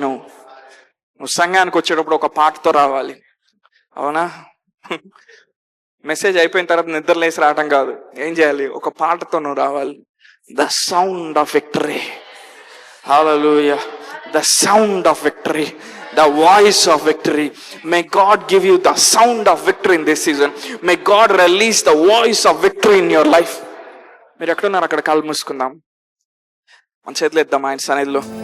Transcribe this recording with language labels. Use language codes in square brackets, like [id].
[te] నువ్వు సంఘానికి వచ్చేటప్పుడు ఒక పాటతో రావాలి, అవునా? మెసేజ్ అయిపోయిన తర్వాత నిద్ర లేసి రావటం కాదు. ఏం చేయాలి? ఒక పాటతో నువ్వు రావాలి. [en] The sound of victory. [te] Hallelujah. [en] The sound of victory, the voice of victory. May God give you the sound of victory in this season. May God release the voice of victory in your life. [te] మీరు ఎక్కడున్నారు? అక్కడ కాలు మూసుకుందాం, మన చేతులు ఎద్దాం ఆయన సన్నిధిలో.